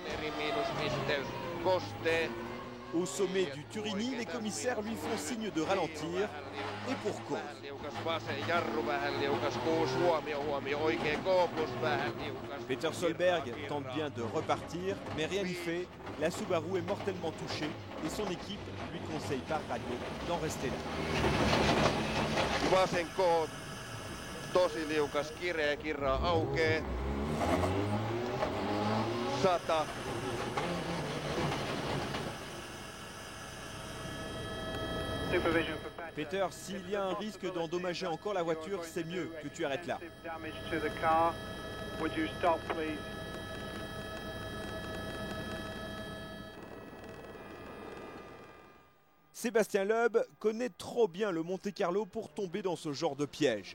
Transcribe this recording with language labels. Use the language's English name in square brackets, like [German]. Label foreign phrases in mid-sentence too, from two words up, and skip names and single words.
[French] Au sommet du Turini, les commissaires lui font signe de ralentir, et pour cause. Peter Solberg tente bien de repartir, mais rien n'y fait. La Subaru est mortellement touchée et son équipe lui conseille par radio d'en rester là. [Finnish] Vasenko tosi liukas, kireä kirra aukee. 100. [French] Peter, s'il y a un risque d'endommager encore la voiture, c'est mieux que tu arrêtes là. Sébastien Loeb connaît trop bien le Monte-Carlo pour tomber dans ce genre de piège.